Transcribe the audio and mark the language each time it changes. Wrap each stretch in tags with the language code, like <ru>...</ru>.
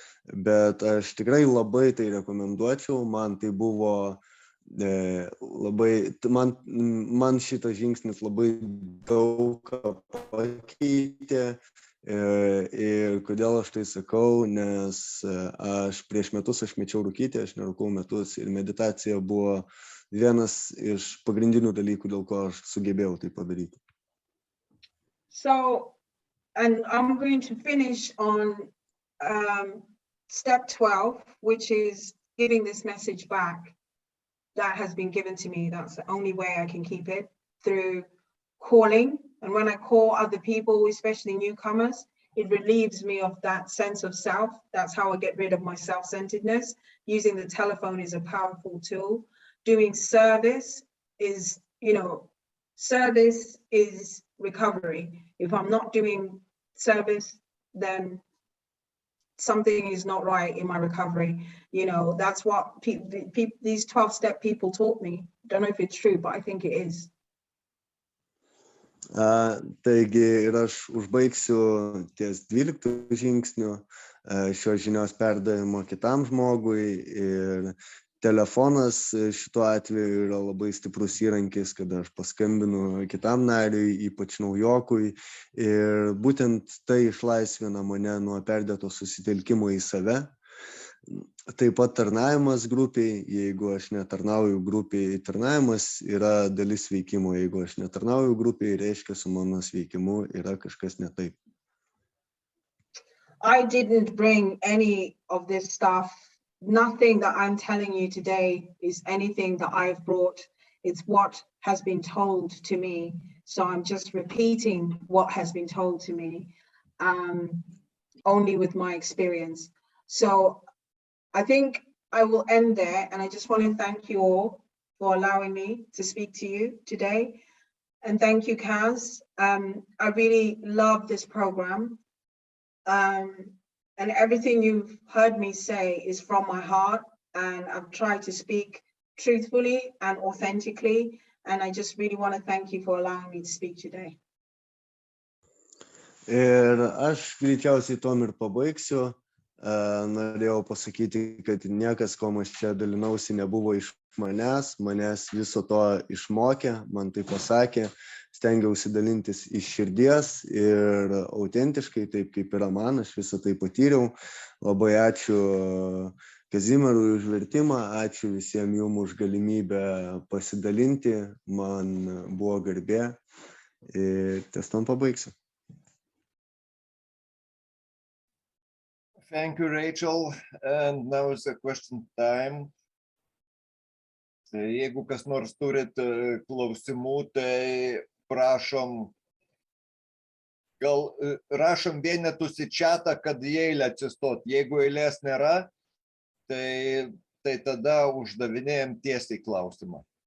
<lt>Bet aš tikrai labai tai rekomenduočiau, man tai buvo labai, man šitas žingsnis labai daug pakeitė. Ir kodėl aš tai sakau, nes prieš metus aš mečiau rūkyti, aš nerūkau metus ir meditacija buvo vienas iš pagrindinių dalykų, dėl ko aš sugebėjau tai padaryti.</lt> <en>So, and I'm going to finish on step 12, which is giving this message back that has been given to me. That's the only way I can keep it, through calling. And when I call other people, especially newcomers, it relieves me of that sense of self. That's how I get rid of my self-centeredness. Using the telephone is a powerful tool. Doing service is, service is recovery. If I'm not doing service, then something is not right in my recovery. That's what these 12-step people taught me. Don't know if it's true, but I think it is.</en> <lt>Taigi ir aš užbaigsiu ties 12 žingsnių šios žinios perdavimo kitam žmogui, ir telefonas šituo atveju yra labai stiprus įrankis, kada aš paskambinu kitam nariui, ypač naujokui, ir būtent tai išlaisvina mane nuo perdėto susitelkimo į save. Taip pat tarnavimas grupiai, jeigu aš netarnauju grupiai, tarnavimas yra dalis veikimo, jeigu aš netarnauju grupiai, reiškia su mano sveikimu yra kažkas ne taip.</lt> <en>I didn't bring any of this stuff. Nothing that I'm telling you today is anything that I've brought. It's what has been told to me. So I'm just repeating what has been told to me, only with my experience. So I think I will end there, and I just want to thank you all for allowing me to speak to you today. And thank you, Kaz. I really love this program. And everything you've heard me say is from my heart, and I've tried to speak truthfully and authentically. And I just really want to thank you for allowing me to speak today.</en> <lt>Ir aš greičiausiai tom ir pabaigsiu. Norėjau pasakyti, kad niekas, ko aš čia dalinausi, nebuvo iš manęs viso to išmokė, man tai pasakė, stengiausi dalintis iš širdies ir autentiškai, taip kaip yra man, aš visą tai patyriau. Labai ačiū Kazimierui už vertimą, ačiū visiems jums už galimybę pasidalinti, man buvo garbė ir ties tom pabaigsiu.</lt> <en>Thank you, Rachel. And now is the question time.</en> <lt>Jeigu kas nors turit klausimų, tai prašom, gal rašom vienetus į chatą, kad į eilę atsistot. Jeigu eilės nėra, tai tada uždavinėjam tiesiai klausimą.</lt>